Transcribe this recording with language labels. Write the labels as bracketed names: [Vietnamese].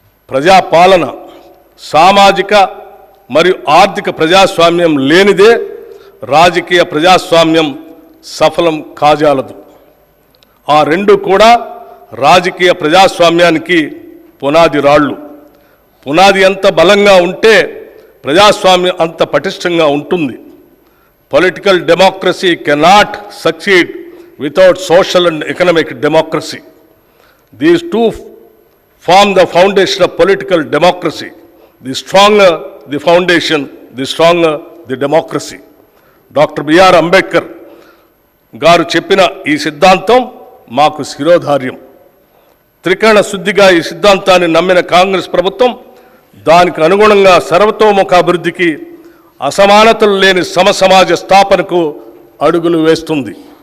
[Telugu] ప్రజాపాలన, సామాజిక మరియు ఆర్థిక ప్రజాస్వామ్యం లేనిదే రాజకీయ ప్రజాస్వామ్యం సఫలం కాజాలదు. ఆ రెండు కూడా రాజకీయ ప్రజాస్వామ్యానికి పునాది రాళ్ళు. పునాది ఎంత బలంగా ఉంటే ప్రజాస్వామ్యం అంత పటిష్టంగా ఉంటుంది. [English] Political democracy cannot succeed without social and economic democracy. These two form the foundation of political democracy. The stronger the foundation, the stronger the democracy. [Telugu] Doctor BR Ambedkar గారు చెప్పిన ఈ సిద్ధాంతం మాకు శిరోధార్యం. త్రికరణ శుద్ధిగా ఈ సిద్ధాంతాన్ని నమ్మిన కాంగ్రెస్ ప్రభుత్వం దానికి అనుగుణంగా సర్వతోముఖ అభివృద్ధికి, అసమానతలు లేని సమసమాజ స్థాపనకు అడుగులు వేస్తుంది.